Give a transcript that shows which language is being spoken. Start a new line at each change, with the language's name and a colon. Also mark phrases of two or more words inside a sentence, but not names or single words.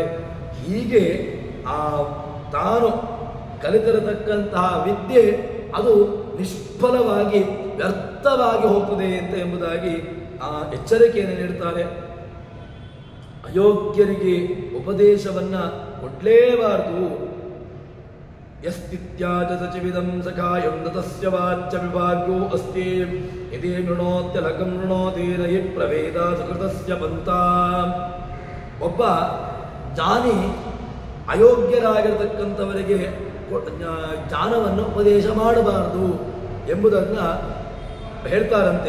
Kannada: ಹೀಗೆ ತಾನು ಕಲಿತಿರತಕ್ಕಂತಹ ವಿದ್ಯೆ ಅದು ನಿಷ್ಫಲವಾಗಿ ವ್ಯರ್ಥವಾಗಿ ಹೋಗ್ತದೆ ಅಂತ ಎಂಬುದಾಗಿ ಎಚ್ಚರಿಕೆಯನ್ನು ನೀಡುತ್ತಾರೆ. ಅಯೋಗ್ಯರಿಗೆ ಉಪದೇಶವನ್ನು ಕೊಡಲೇಬಾರದು.
Sanskrit: ಯಸ್ತಿತ್ಯಾಜ ಸಚಿವಿದಂ ಸಖಾಯಂ ತಸ್ಯ ವಾಚ್ಯ ವಿಭಾಗ್ಯೋ ಅಸ್ತಿ ಯದಿ ಮೃಣೋತ್ಯಲಕಂ ಮೃಣೋತೀರ ಹಿ ಪ್ರವೇದ ಸುಕೃತಸ್ಯ ಪಂಥ.
Kannada: ಒಬ್ಬ ಜ್ಞಾನಿ ಅಯೋಗ್ಯರಾಗಿರ್ತಕ್ಕಂಥವರಿಗೆ ಜ್ಞಾನವನ್ನು ಉಪದೇಶ ಮಾಡಬಾರದು ಎಂಬುದನ್ನು ಹೇಳ್ತಾರಂತೆ.